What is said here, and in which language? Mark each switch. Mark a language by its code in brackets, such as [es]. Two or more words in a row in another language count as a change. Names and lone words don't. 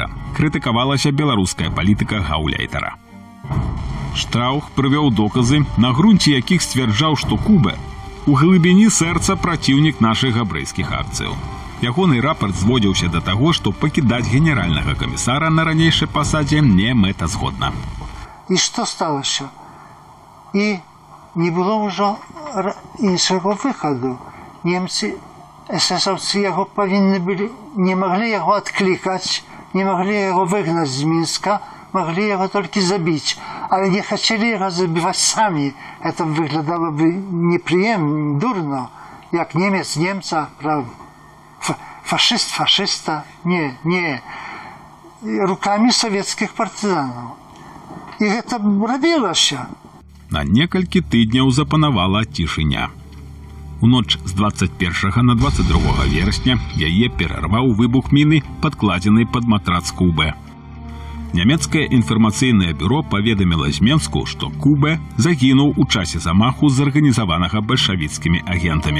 [be] Крытыкавалася беларуская палітыка гаўляйтара. Штраух прывёў доказы, на грунце якіх сцвярджаў, што Куба у глыбіні сэрца праціўнік нашых габрэйскіх акцыяў. Ягоны рапорт зводзіўся да таго, што пакідаць генеральнага камісара на ранейшай пасадзе не мэтазгодна. [pl] I co stało się? I nie było już innego wychodu. Niemcy, SS-owcy jego powinni byli, nie mogli jego odklikać, nie mogli jego wygnać z Mińska, mogli jego tylko zabić, ale nie chcieli jego zabiwać sami. To wyglądałoby nieprzyjemnie, durno, jak Niemiec Niemca, prawda? Faszysta, nie. Rukami sowieckich partyzanów. [be] I гэта рабілася. На некалькі тыдняў запанавала цішыня. У ноч з 21 на 22 верасня яе перарваў выбух міны, падкладзенай пад матрац Кубе. Нямецкае інфармацыйнае бюро паведаміла з Менску, што Кубе загінуў у часе замаху зарганізаванага бальшавіцкімі агентамі.